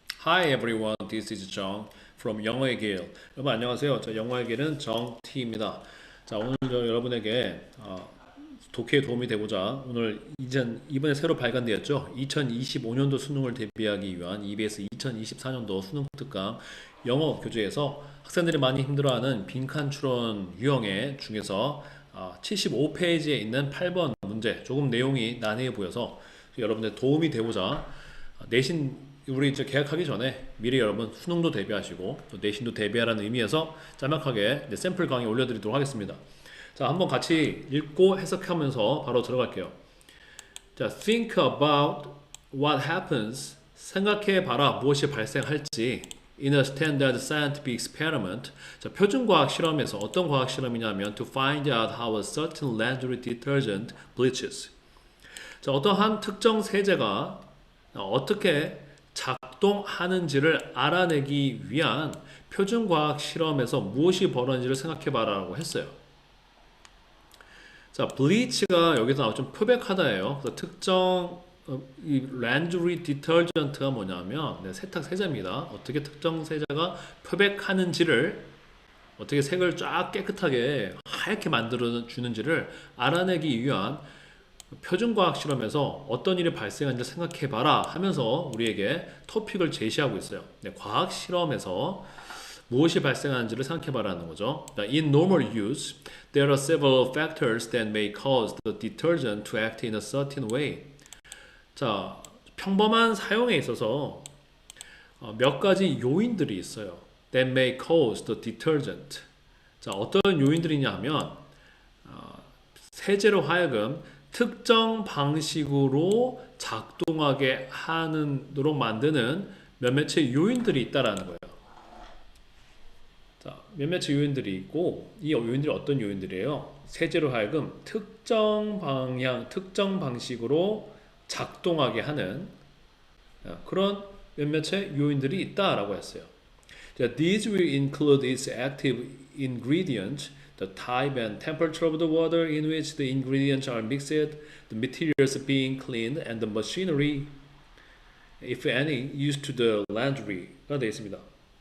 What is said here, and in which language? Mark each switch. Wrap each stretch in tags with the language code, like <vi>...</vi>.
<en>Hi everyone, this is John from 영어의 길.</en> <ko>여러분 안녕하세요. 저 영어의 길은 정T입니다. 자, 오늘 여러분에게 독해에 도움이 되고자 오늘 이번에 새로 발간되었죠. 2025년도 수능을 대비하기 위한 EBS 2024년도 수능 특강 영어 교재에서 학생들이 많이 힘들어하는 빈칸 추론 유형의 중에서 75페이지에 있는 8번 문제 조금 내용이 난해해 보여서 여러분들 도움이 되고자 내신 우리 이제 계약하기 전에 미리 여러분 수능도 대비하시고 또 내신도 대비하라는 의미에서 짤막하게 샘플 강의 올려드리도록 하겠습니다. 자, 한번 같이 읽고 해석하면서 바로 들어갈게요.</ko> <en>자, think about what happens.</en> <ko>생각해 봐라 무엇이 발생할지.</ko> <en>In a standard scientific experiment.</en> <ko>자, 표준 과학 실험에서 어떤 과학 실험이냐면</ko> <en>to find out how a certain laundry detergent bleaches.</en> <ko>자, 어떠한 특정 세제가 어떻게 작동하는지를 알아내기 위한 표준과학 실험에서 무엇이 벌어지는지를 생각해봐라라고 했어요. 자, bleach가 여기서 나와 좀 표백하다예요. 그래서 특정 이 laundry detergent가 뭐냐면 세탁 세제입니다. 어떻게 특정 세제가 표백하는지를 어떻게 색을 쫙 깨끗하게 하얗게 만들어 주는지를 알아내기 위한 표준과학 실험에서 어떤 일이 발생하는지 생각해봐라 하면서 우리에게 토픽을 제시하고 있어요. 과학 실험에서 무엇이 발생하는지를 생각해봐라는 거죠.</ko> <en>In normal use, there are several factors that may cause the detergent to act in a certain way.</en> <ko>자, 평범한 사용에 있어서 몇 가지 요인들이 있어요.</ko> <en>That may cause the detergent.</en> <ko>자, 어떤 요인들이냐 하면 세제로 하여금 특정 방식으로 작동하게 하도록 만드는 몇몇의 요인들이 있다라는 거예요. 자, 몇몇의 요인들이 있고 이 요인들이 어떤 요인들이에요? 세제로 하여금 특정 방향, 특정 방식으로 작동하게 하는 그런 몇몇의 요인들이 있다라고 했어요.</ko> <en>자, these will include its active ingredient, the type and temperature of the water in which the ingredients are mixed, the materials being cleaned, and the machinery, if any, used to the laundry가</en> <ko>되어 있습니다.</ko>